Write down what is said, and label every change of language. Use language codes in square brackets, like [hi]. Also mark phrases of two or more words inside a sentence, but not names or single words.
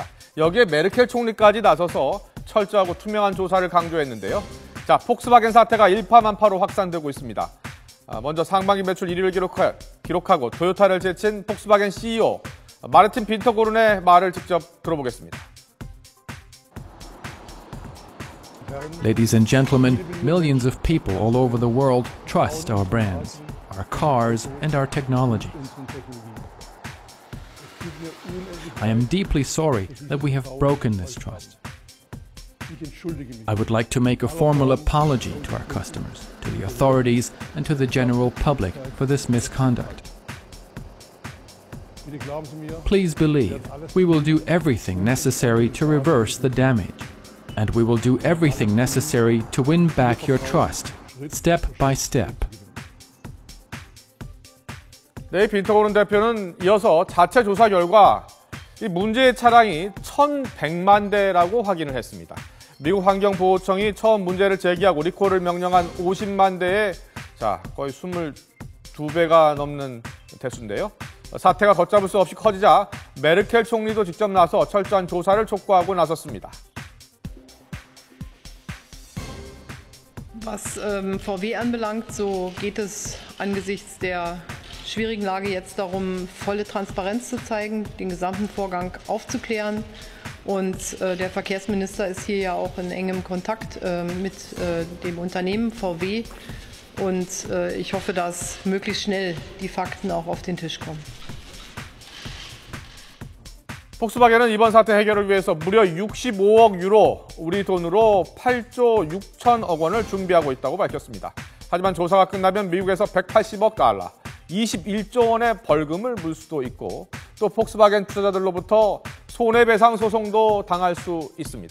[ko] 여기에 메르켈 총리까지 나서서 철저하고 투명한 조사를 강조했는데요. 자, 폭스바겐 사태가 일파만파로 확산되고 있습니다. 먼저 상반기 매출 1위를 기록하고 토요타를 제친 폭스바겐 CEO 마르틴 빈터고른의 말을 직접 들어보겠습니다. [en] Ladies and gentlemen, millions of people all over the world trust our brands, our cars, and our technology. I am deeply sorry that we have broken this trust. I would like to make a formal apology to our customers, to the authorities, and to the general public for this misconduct. Please believe we will do everything necessary to reverse the damage. And we will do everything necessary to win back your trust, step by step. [ko] 네, 빈터고른 대표는 이어서 자체 조사 결과 이 문제의 차량이 1,100만 대라고 확인을 했습니다. 미국 환경보호청이 처음 문제를 제기하고 리콜을 명령한 50만 대에 거의 22배가 넘는 대수인데요. 사태가 걷잡을 수 없이 커지자 메르켈 총리도 직접 나서 철저한 조사를 촉구하고 나섰습니다. [de] Was VW anbelangt, so geht es angesichts der schwierigen Lage jetzt darum, volle Transparenz zu zeigen, den gesamten Vorgang aufzuklären. Und der Verkehrsminister ist hier ja auch in engem Kontakt mit dem Unternehmen VW. Und ich hoffe, dass möglichst schnell die Fakten auch auf den Tisch kommen. [ko] 폭스바겐은 이번 사태 해결을 위해서 무려 65억 유로, 우리 돈으로 8조 6천억 원을 준비하고 있다고 밝혔습니다. 하지만 조사가 끝나면 미국에서 180억 달러, 21조 원의 벌금을 물 수도 있고 또 폭스바겐 투자자들로부터 손해배상 소송도 당할 수 있습니다.